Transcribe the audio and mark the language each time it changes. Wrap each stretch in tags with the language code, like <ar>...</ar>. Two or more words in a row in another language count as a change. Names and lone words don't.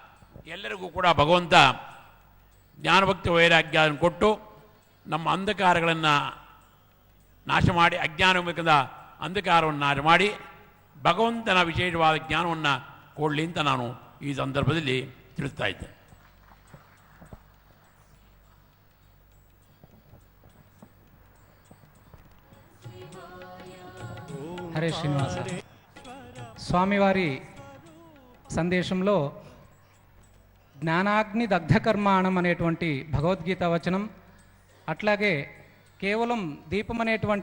<kn>ಇದರಿಂದ ಎಲ್ಲರಿಗೂ ಕೂಡ ಭಗವಂತ ಜ್ಞಾನಭಕ್ತಿ ವೈರಾಗ್ಯವನ್ನು ಕೊಟ್ಟು ನಮ್ಮ ಅಂಧಕಾರಗಳನ್ನು ನಾಶ ಮಾಡಿ, ಅಜ್ಞಾನ ಮೂಲಕದ ಅಂಧಕಾರವನ್ನು ನಾಶ ಮಾಡಿ ಭಗವಂತನ ವಿಶೇಷವಾದ ಜ್ಞಾನವನ್ನು ಕೊಡಲಿ ಅಂತ ನಾನು ಈ ಸಂದರ್ಭದಲ್ಲಿ ತಿಳಿಸ್ತಾ ಇದ್ದೆ.</kn> <te>హరే శ్రీనివాస. స్వామివారి సందేశంలో</te> <sa>జ్ఞానాగ్ని దగ్ధకర్మాణం</sa> <te>అనేటువంటి భగవద్గీత వచనం, అట్లాగే కేవలం దీపం అనేటువంటి</te>